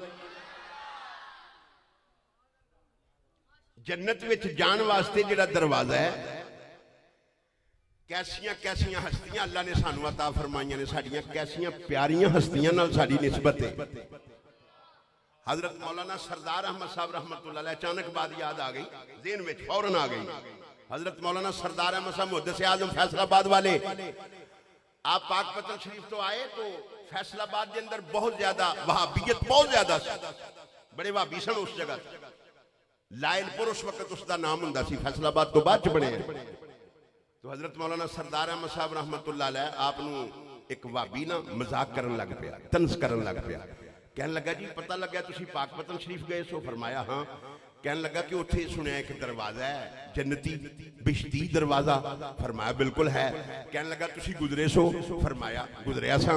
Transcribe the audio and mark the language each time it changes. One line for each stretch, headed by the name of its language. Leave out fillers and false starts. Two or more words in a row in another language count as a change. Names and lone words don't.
Punjabi: جنت وچ جان واسطے جیڑا دروازہ ہے، کیسیاں کیسیاں ہستیاں اللہ نے سانوں عطا فرمائیاں نے، ساڈیاں کیسیاں پیاریاں ہستیاں نال ساڈی نسبت ہے. حضرت مولانا سردار احمد صاحب
Arabic: رحمة الله عليه,
Urdu: اچانک بات یاد آ گئی، ذہن میں فوراً آ گئی. حضرت مولانا سردار احمد صاحب محدث اعظم فیصل آباد والے، آپ پاکپتن شریف تو آئے تو فیصل آباد کے اندر بہت زیادہ وہابیت، بہت زیادہ بڑے وہابی سن اس جگہ.
Punjabi: لائلپور اس وقت اسکا نام ہندا سی، فیصل آباد تو بعد چ بنے. تو حضرت مولانا سردار احمد صاحب
Arabic: رحمة الله عليه
Punjabi: آپ اک وہابی نا مذاق کرن لگ پیا، طنز کرن لگ پیا. کہن لگا جی پتہ لگا تسیں پاکپتن شریف گئے سو? فرمایا ہاں. کہن لگا کہ اوتھے سنیا اک دروازہ ہے جنتی بہشتی دروازہ? فرمایا بالکل ہے۔ کہن لگا تسیں گزرے سو؟ فرمایا گزریا سا.